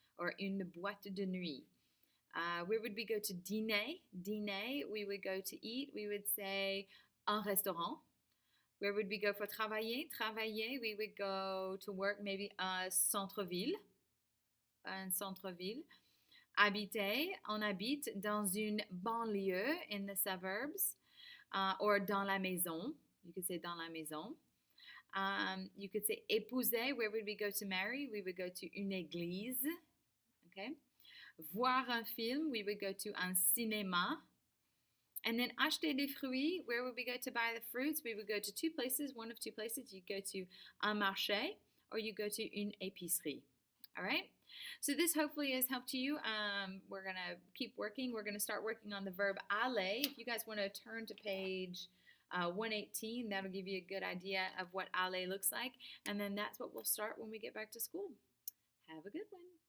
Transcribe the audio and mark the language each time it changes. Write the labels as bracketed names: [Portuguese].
[English] Or [French] une boîte de nuit. [English] Where would we go to dîner? Dîner. We would go to eat. We would say [French] un restaurant. [English] Where would we go for travailler? Travailler. We would go to work maybe [French] centre-ville. Un centre-ville. Habiter, on habite dans une banlieue [English] in the suburbs, or [French] dans la maison. [English] You could say dans la maison. You could say épouser. Where would we go to marry? We would go to [French] une église. Okay. Voir un film. [English] We would go to [French] un cinéma. [English] And then [French] acheter des fruits. [English] Where would we go to buy the fruits? We would go to two places. One of two places. You go to [French] un marché, [English] or you go to [French] une épicerie. [English] All right. So this hopefully has helped you. We're going to keep working. We're going to start working on the verb aller. If you guys want to turn to page 118, that'll give you a good idea of what aller looks like. And then that's what we'll start when we get back to school. Have a good one.